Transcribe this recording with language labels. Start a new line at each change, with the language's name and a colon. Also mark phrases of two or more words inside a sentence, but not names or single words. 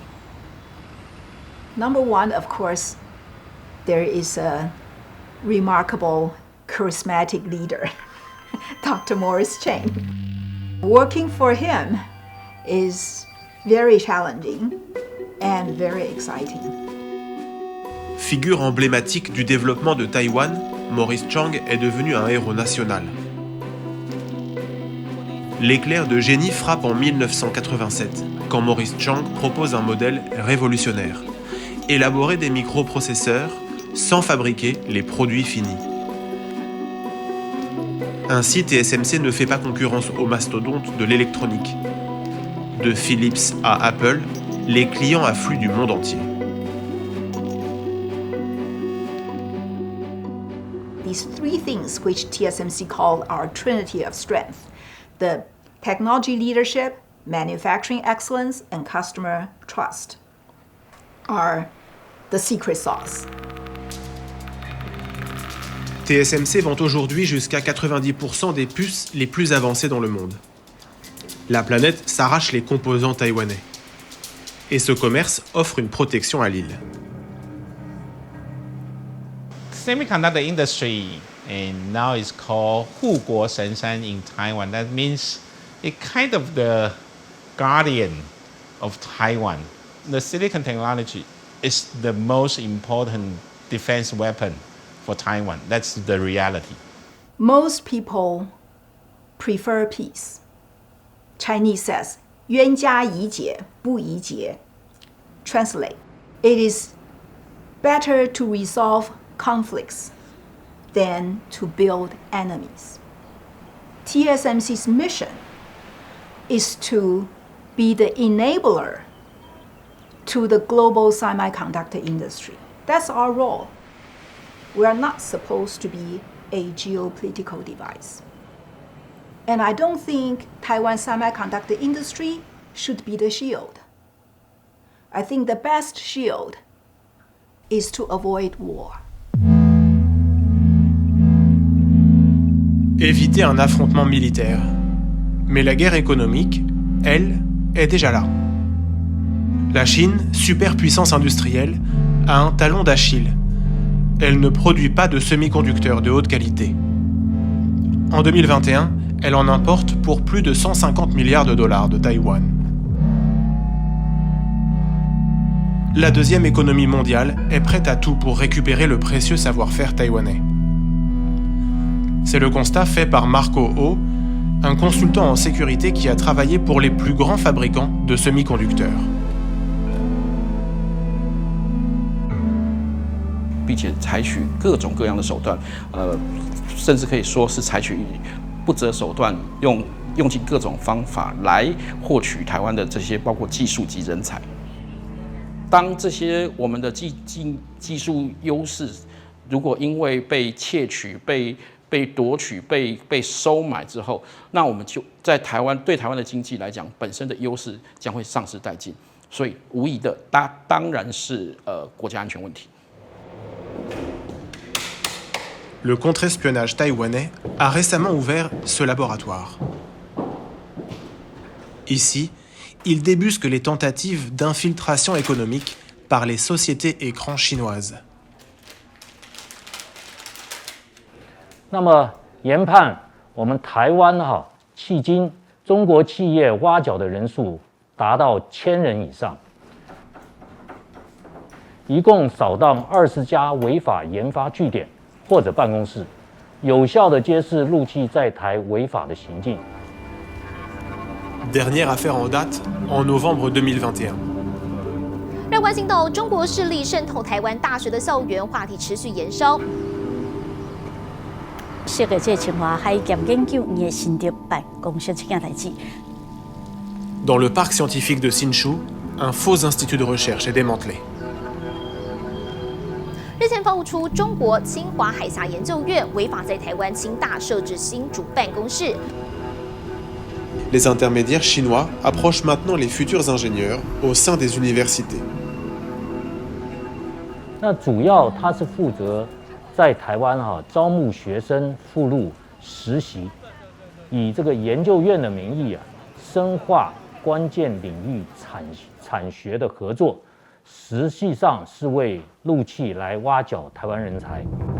English: Number one, of course, there is a remarkable, charismatic leader, Dr. Morris Chang. Working for him is very challenging and very exciting.
French: Figure emblématique du développement de Taïwan, Morris Chang est devenu un héros national. L'éclair de génie frappe en 1987, quand Morris Chang propose un modèle révolutionnaire: élaborer des microprocesseurs sans fabriquer les produits finis. Ainsi, TSMC ne fait pas concurrence aux mastodontes de l'électronique. De Philips à Apple, les clients affluent du monde entier.
English: These three things which TSMC called our trinity of strength: the technology leadership, manufacturing excellence and customer trust are the secret sauce.
French: TSMC vend aujourd'hui jusqu'à 90% des puces les plus avancées dans le monde. La planète s'arrache les composants taïwanais. Et ce commerce offre une protection à l'île.
English: Semiconductor industry and now it's called
Chinese: 护国神山
English: in Taiwan. That means it kind of the guardian of Taiwan. The silicon technology is the most important defense weapon for Taiwan. That's the reality. Most people prefer peace. Chinese says,
Chinese: 冤家宜解不宜结.
English: Translate, it is better to resolve conflicts than to build enemies. TSMC's mission is to be the enabler to the global semiconductor industry. That's our role. We are not supposed to be a geopolitical device. And I don't think Taiwan's semiconductor industry should be the shield. I think the best shield is to avoid war.
French: Éviter un affrontement militaire. Mais la guerre économique, elle, est déjà là. La Chine, superpuissance industrielle, a un talon d'Achille. Elle ne produit pas de semi-conducteurs de haute qualité. En 2021, elle en importe pour plus de 150 milliards de dollars de Taïwan. La deuxième économie mondiale est prête à tout pour récupérer le précieux savoir-faire taïwanais. C'est le constat fait par Marco Ho, un consultant en sécurité qui a travaillé pour les plus grands fabricants de semi-conducteurs.
Chinese: 并且采取各种各样的手段，甚至可以说是采取不择手段，用尽各种方法来获取台湾的这些包括技术及人才。当这些我们的技术优势，如果因为被窃取、被夺取、被收买之后，那我们就在台湾对台湾的经济来讲，本身的优势将会丧失殆尽。所以无疑的，当然是国家安全问题。
French: Le contre-espionnage taïwanais a récemment ouvert ce laboratoire. Ici, il débusque les tentatives d'infiltration économique par les sociétés écrans chinoises.
Chinese: 那么研判我们台湾迄今中国企业挖角的人数达到1000人以上，一共扫荡20家违法研发据点或者办公室，有效地揭示陆企在台违法的行径。
French: Dernière affaire en date, en novembre 2021.
Chinese: 让关心到中国势力渗透台湾大学的校园话题持续延烧。这个清华海监研究院的新竹办公室这件代志。
French: Dans le parc scientifique de Hsinchu, un faux institut de recherche est démantelé.
Chinese: 日前爆出中国清华海峡研究院违法在台湾清大设置新竹办公室。
French: Les intermédiaires chinois approchent maintenant les futurs ingénieurs au sein des universités.
Chinese: 那主要他是负责在台湾招募学生赴陆实习，以这个研究院的名义深化关键领域产学的合作，实际上是为陆企来挖角台湾人才。